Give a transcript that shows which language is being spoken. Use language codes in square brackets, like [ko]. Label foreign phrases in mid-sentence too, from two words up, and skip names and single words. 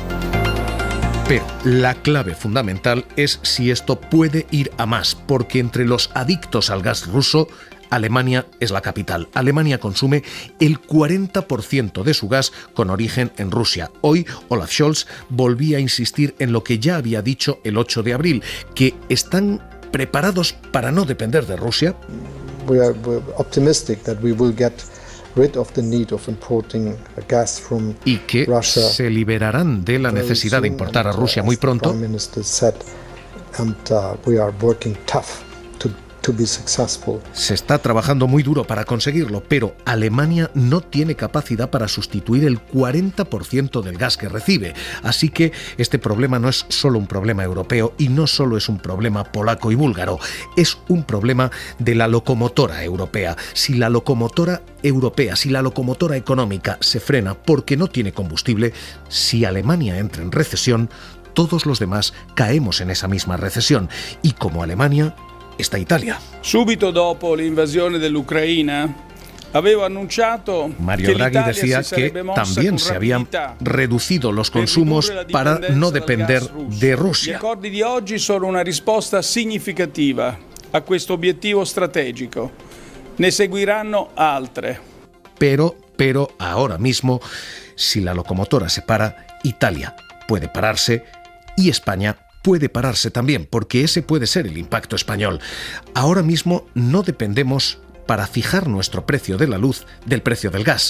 [es] Pero la clave fundamental es si esto puede ir a más, porque entre los adictos al gas ruso, Alemania es la capital. Alemania consume el 40% de su gas con origen en Rusia. Hoy Olaf Scholz volvía a insistir en lo que ya había dicho el 8 de abril, que están preparados para no depender de Rusia. [en] We're optimistic that we will get rid of the need of importing gas from [es] y que Russia se liberarán de la necesidad de importar a Rusia muy pronto. [en] Prime Minister said, and we are working tough to be successful. [es] Se está trabajando muy duro para conseguirlo, pero Alemania no tiene capacidad para sustituir el 40% del gas que recibe. Así que este problema no es solo un problema europeo y no solo es un problema polaco y búlgaro, es un problema de la locomotora europea. Si la locomotora europea, si la locomotora económica se frena porque no tiene combustible, si Alemania entra en recesión, todos los demás caemos en esa misma recesión. Y como Alemania, está Italia. [it] Subito dopo l'invasione dell'Ucraina, avevo annunciato [es] Mario Draghi decía que también se habían reducido los consumos para no depender de Rusia. [it] Gli accordi di oggi sono una risposta significativa a questo obiettivo strategico. Ne seguiranno altre. [es] Pero ahora mismo, si la locomotora se para, Italia puede pararse y España puede pararse también, porque ese puede ser el impacto español. Ahora mismo no dependemos para fijar nuestro precio de la luz del precio del gas.